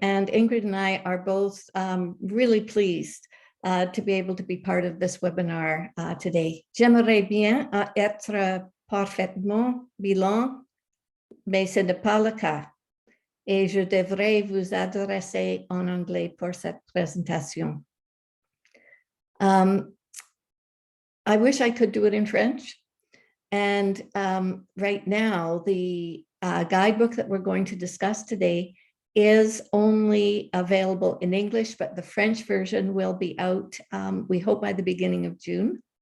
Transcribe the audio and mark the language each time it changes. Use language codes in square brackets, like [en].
[en] And Ingrid and I are both really pleased to be able to be part of this webinar today. [fr] J'aimerais bien être parfaitement bilan, mais ce n'est pas le cas. Et je devrais vous adresser en anglais pour cette présentation. [en] I wish I could do it in French. And right now, the guidebook that we're going to discuss today is only available in English, but the French version will be out, we hope, by the beginning of June.